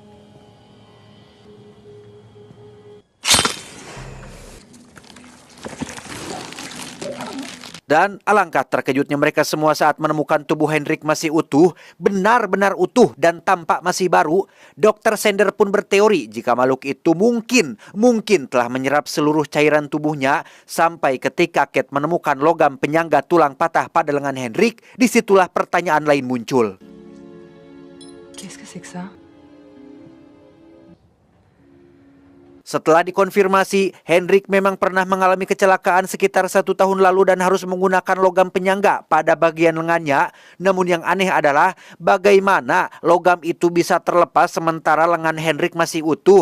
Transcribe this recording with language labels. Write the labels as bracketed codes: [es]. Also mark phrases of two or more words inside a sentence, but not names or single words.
[id] Dan alangkah terkejutnya mereka semua saat menemukan tubuh Hendrik masih utuh, benar-benar utuh dan tampak masih baru. Dr. Sender pun berteori jika makhluk itu mungkin telah menyerap seluruh cairan tubuhnya sampai ketika Kate menemukan logam penyangga tulang patah pada lengan Hendrik, disitulah pertanyaan lain muncul. [fr] Qu'est-ce que c'est que ça? [id] Setelah dikonfirmasi, Hendrik memang pernah mengalami kecelakaan sekitar 1 tahun lalu dan harus menggunakan logam penyangga pada bagian lengannya. Namun yang aneh adalah bagaimana logam itu bisa terlepas sementara lengan Hendrik masih utuh.